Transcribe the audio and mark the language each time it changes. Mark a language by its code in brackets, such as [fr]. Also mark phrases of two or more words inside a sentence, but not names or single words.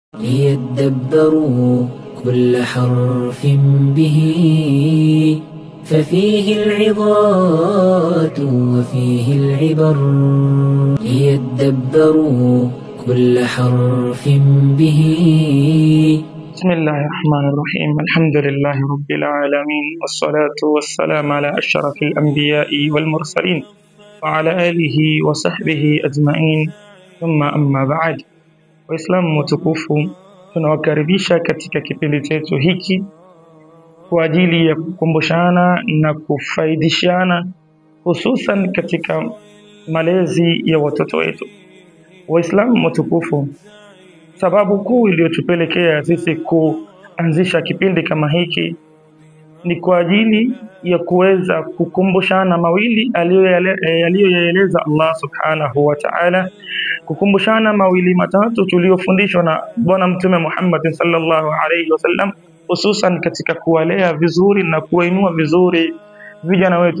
[ar] ليدبروا كل حرف به ففيه العظات وفيه العبر ليدبروا كل حرف به. بسم الله الرحمن الرحيم. الحمد لله رب العالمين، والصلاة والسلام على أشرف الأنبياء والمرسلين وعلى آله وصحبه أجمعين، ثم أما بعد. [sw] Waislamu mtukufu, tunawakaribisha katika kipindi chetu hiki kwa ajili ya kukumbushana na kufaidishana, hususan katika malezi ya watoto wetu. Waislamu mtukufu, sababu kuu iliyotupelekea sisi kuanzisha kipindi kama hiki ni kwa ajili ya kuweza kukumbushana mawili aliyoyaeleza Allah [ar] سبحانه وتعالى, [sw] kukumbushana mawili matatu tuliyofundishwa na Bwana Mtume Muhammad [ar] صلى الله عليه وسلم, [sw] hususan katika kuwalea vizuri na kuwainua vizuri vijana wetu.